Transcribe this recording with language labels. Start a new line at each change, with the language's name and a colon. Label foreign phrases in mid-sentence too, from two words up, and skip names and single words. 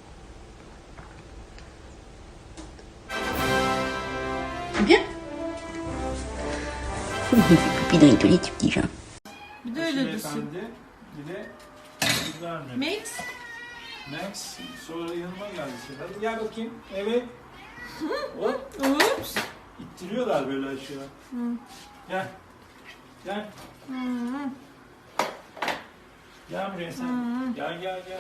French: C'est bien? Pipi dans les toilettes, tu petit Jean.
Turkish: Bir de öyle düşün. Beyefendi, bir de yüz vermedi. Max, Max sonra yanıma geldi. Hadi gel bakayım. Evet. Hop. ups. İttiriyorlar böyle aşağı. Gel. Gel. Gel buraya sen. Gel gel gel.